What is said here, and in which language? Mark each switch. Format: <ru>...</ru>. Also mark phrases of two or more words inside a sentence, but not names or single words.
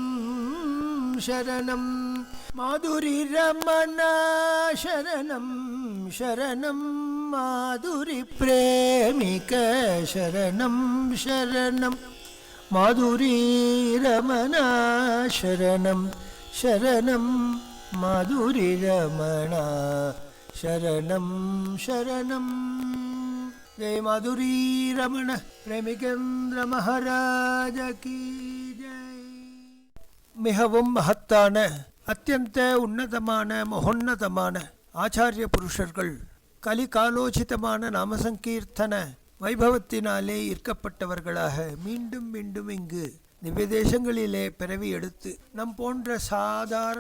<sa>शरणं माधुरीरमणा शरणं शरणं माधुरीप्रेमिक शरणं शरणं माधुरीरमणा शरणं शरणं माधुरीरमणा शरणं शरणं जय माधुरी रमण प्रेमिकेंद्र महाराज की जय.</sa> <ta>மிகவும் மகத்தான அத்தியந்த உன்னதமான மகோன்னதமான ஆச்சாரிய புருஷர்கள் கலிகாலோசிதமான நாமசங்கீர்த்தன வைபவத்தினாலே ஈர்க்கப்பட்டவர்களாக மீண்டும் மீண்டும் இங்கு திவ்ய தேசங்களிலே பிறவி எடுத்து நம் போன்ற சாதாரண</ta>